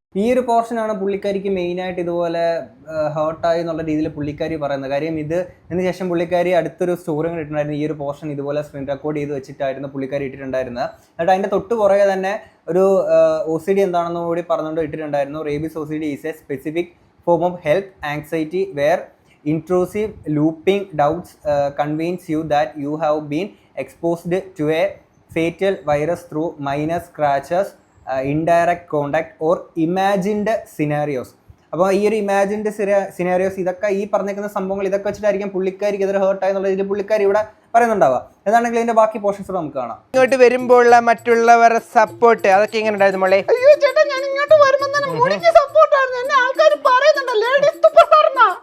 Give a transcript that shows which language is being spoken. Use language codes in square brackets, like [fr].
[ml] ഈ ഒരു പോർഷനാണ് പുള്ളിക്കാരിക്ക് മെയിനായിട്ട് ഇതുപോലെ ഹേർട്ടായി എന്നുള്ള രീതിയിൽ പുള്ളിക്കാരി പറയുന്നത്. കാര്യം ഇതിന് ശേഷം പുള്ളിക്കാരി അടുത്തൊരു സ്റ്റോറി ഇട്ടിട്ടുണ്ടായിരുന്നു. ഈ ഒരു പോർഷൻ ഇതുപോലെ സ്ക്രീൻ റെക്കോർഡ് ചെയ്ത് വെച്ചിട്ടായിരുന്നു പുള്ളിക്കാരി ഇട്ടിട്ടുണ്ടായിരുന്നത്. എന്നിട്ട് അതിൻ്റെ തൊട്ട് പുറകെ തന്നെ ഒരു OCD എന്താണെന്ന് കൂടി പറഞ്ഞുകൊണ്ട് ഇട്ടിട്ടുണ്ടായിരുന്നു. [en] Rabies OCD is a specific form of health anxiety where intrusive looping doubts convince you that you have been exposed to a fatal virus through minor scratches, indirect contact or imagined scenarios. [ml] അപ്പോൾ ഈ ഒരു imagined scenarios ഇതൊക്കെ ഈ പറഞ്ഞിരിക്കുന്ന സംഭവങ്ങൾ ഇതൊക്കെ വെച്ചിട്ടായിരിക്കും പുള്ളിക്കാരിക്ക് എതിരെ ഹേർട്ടായി എന്നുള്ള രീതിയിൽ പുള്ളിക്കാരി ഇവിടെ പറയുന്നുണ്ടാവുക. ഏതാണെങ്കിൽ ഇതിന്റെ ബാക്കി പോർഷൻസ് നമുക്ക് കാണാം. ഇങ്ങോട്ട് വരുമ്പോഴുള്ള മറ്റുള്ളവരുടെ സപ്പോർട്ട് അതൊക്കെ എങ്ങനെ ഉണ്ടായിരുന്നു മോളെ? അയ്യോ ചേട്ടാ, ഞാൻ ഇങ്ങോട്ട് വരുമ്പോൾ തന്നെ മുടിക്ക് സപ്പോർട്ടായിരുന്നു. എന്നെ ആൾക്കാർ പറയുന്നുണ്ട് ലേഡീസ് സൂപ്പർ സ്റ്റാർ.